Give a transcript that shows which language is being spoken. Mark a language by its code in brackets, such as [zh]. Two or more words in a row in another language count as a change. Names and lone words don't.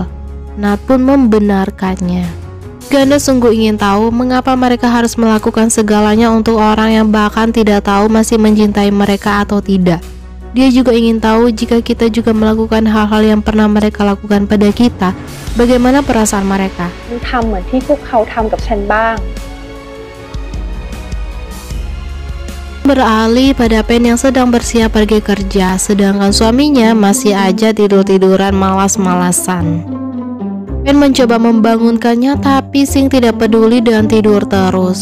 [id] Nat pun membenarkannya. Ganda sungguh ingin tahu mengapa mereka harus melakukan segalanya untuk orang yang bahkan tidak tahu masih mencintai mereka atau tidak. Dia juga ingin tahu jika kita juga melakukan hal-hal yang pernah mereka lakukan pada kita, bagaimana perasaan mereka. [th] ทำเหมือนที่พวกเขาทำกับฉันบ้าง [id] Beralih pada Pen yang sedang bersiap pergi kerja, sedangkan suaminya masih aja tidur-tiduran malas-malasan. Pen mencoba membangunkannya, tapi Sing tidak peduli dan tidur terus.